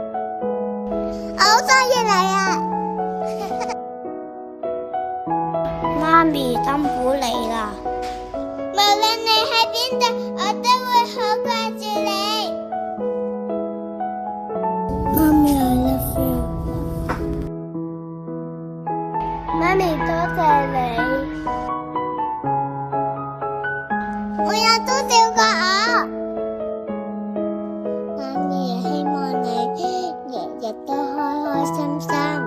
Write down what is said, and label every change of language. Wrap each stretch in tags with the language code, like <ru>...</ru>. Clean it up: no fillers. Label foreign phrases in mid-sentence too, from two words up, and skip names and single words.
<yue>我好中意你啊！媽咪辛苦你啦。無論你喺邊度，我都會好掛住你。</yue> <en>媽咪 ，I love you。</en> <yue>媽咪，多謝你。我有多少個我？媽咪，希望你日日都開開心心。</yue>